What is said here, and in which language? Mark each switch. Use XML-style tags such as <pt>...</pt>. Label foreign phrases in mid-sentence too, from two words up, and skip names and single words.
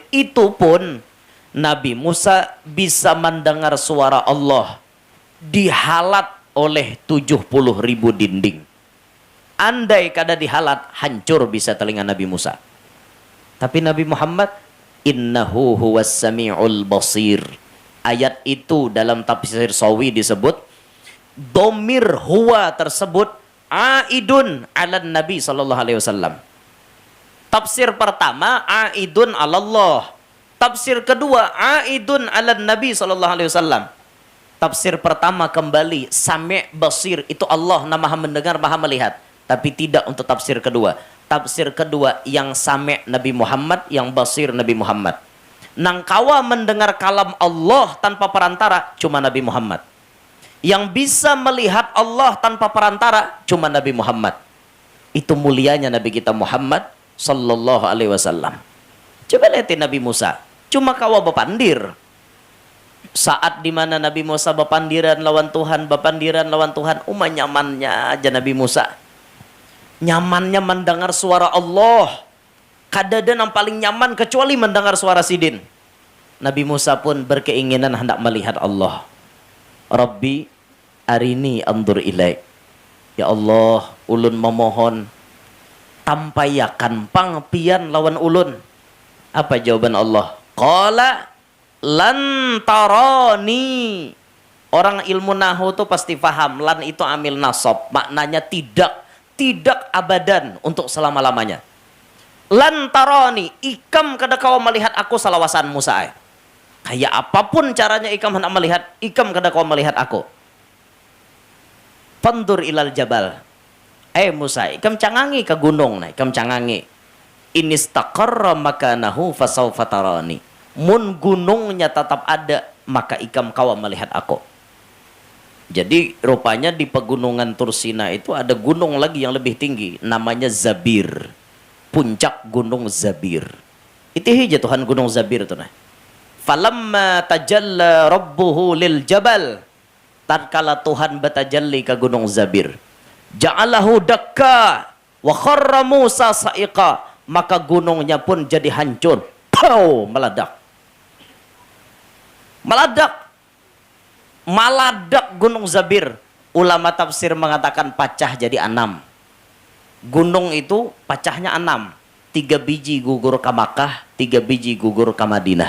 <bjn>Itu pun Nabi Musa bisa mendengar suara Allah dihalat oleh 70.000 dinding. Andai kada dihalat, hancur bisa telinga Nabi Musa. Tapi Nabi Muhammad,</bjn> <ar>innahu huwas sami'ul basir.</ar> <bjn>Ayat itu dalam tafsir Sawi disebut,</bjn> <ar>domir huwa</ar> <bjn>tersebut</bjn> <ar>aidun ala Nabi sallallahu alaihi wasallam.</ar> <bjn>Tafsir pertama</bjn> <ar>aidun ala Allah.</ar> <bjn>Tafsir kedua</bjn> <ar>aidun ala Nabi sallallahu alaihi wasallam.</ar> <bjn>Tafsir pertama kembali</bjn> <ar>sami' basir,</ar> <bjn>itu Allah na maha mendengar, maha melihat. Tapi tidak untuk tafsir kedua. Tafsir kedua yang sami' Nabi Muhammad, yang basir Nabi Muhammad. Nang kawa mendengar kalam Allah tanpa perantara cuma Nabi Muhammad. Yang bisa melihat Allah tanpa perantara cuma Nabi Muhammad. Itu mulianya Nabi kita Muhammad</bjn> <ar>sallallahu alaihi wasallam.</ar> <bjn>Coba lihatin Nabi Musa, cuma kawa bepandir. Saat dimana Nabi Musa bepandiran lawan Tuhan, nyamannya aja Nabi Musa. Nyamannya mendengar suara Allah. Kadada yang paling nyaman kecuali mendengar suara sidin. Nabi Musa pun berkeinginan hendak melihat Allah.</bjn> <ar>Rabbi arini andur ilaik.</ar> <bjn>Ya Allah, ulun memohon tampayakan pangpian lawan ulun. Apa jawaban Allah?</bjn> <ar>Qala lan tarani.</ar> <bjn>Orang ilmu nahu tuh pasti paham, lan itu amil nasab, maknanya tidak abadan, untuk selama-lamanya.</bjn> <ar>Lan tarani,</ar> <bjn>ikam kada kau melihat aku salawasan Musa. Kayak apapun caranya ikam hendak melihat, ikam kada kau melihat aku.</bjn> <ar>Fandur ilal jabal.</ar> <bjn>Musa, ikam cangangi ke gunung, ikam cangangi.</bjn> <ar>Inistaqarra makanahu fasawfa tarani.</ar> <bjn>Mun gunungnya tetap ada, maka ikam kau melihat aku. Jadi rupanya di pegunungan Tursina itu ada gunung lagi yang lebih tinggi, namanya Zabir. Puncak gunung Zabir. Itu hija Tuhan gunung Zabir itu nah.</bjn> <ar>Falamma tajalla rabbuhu lil jabal.</ar> <bjn>Tatkala Tuhan batajalli ke gunung Zabir,</bjn> <ar>ja'alahu dakka wa kharra Musa sa'iqa,</ar> <bjn>maka gunungnya pun jadi hancur. Pow, meledak. Maladak gunung Zabir. Ulama tafsir mengatakan pecah jadi 6. Gunung itu pecahnya 6. 3 biji gugur ke Makkah, 3 biji gugur ke Madinah.</bjn>